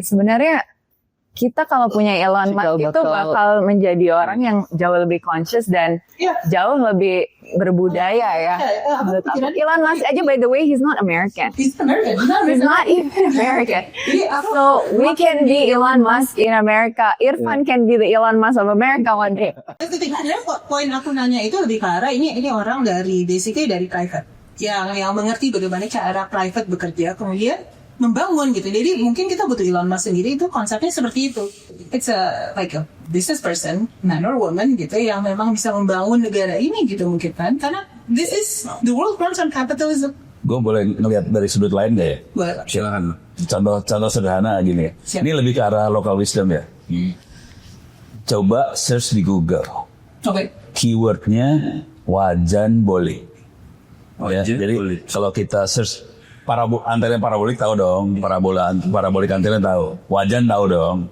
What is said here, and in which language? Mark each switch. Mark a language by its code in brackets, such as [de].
[id] Sebenarnya kita kalau punya Elon Musk itu bakal menjadi orang yang jauh lebih conscious dan jauh lebih berbudaya ya. [en] Elon Musk aja, by the way, he's not American. He's American. He's not even American. So we can be Elon Musk in America. Irfan can be the Elon Musk of America one day. [id] Sebenarnya poin aku nanya itu lebih ke arah ini orang dari basically dari private yang mengerti bagaimana cara private bekerja kemudian membangun gitu. Jadi mungkin kita butuh Elon Musk sendiri, itu konsepnya seperti itu. [en] It's like a business person, man or woman [id] gitu, yang memang bisa membangun negara ini gitu mungkin kan. Karena [en] this is the world runs on capitalism. [id] Gue boleh ngelihat dari sudut lain nggak ya? Boleh. Silakan. Contoh sederhana gini ya. Siap. Ini lebih ke arah local wisdom ya. Coba search di Google. Oke. Keywordnya wajan bolik. Jadi kalau kita search antena parabolik tahu dong, parabolik antena tahu, wajan tahu dong.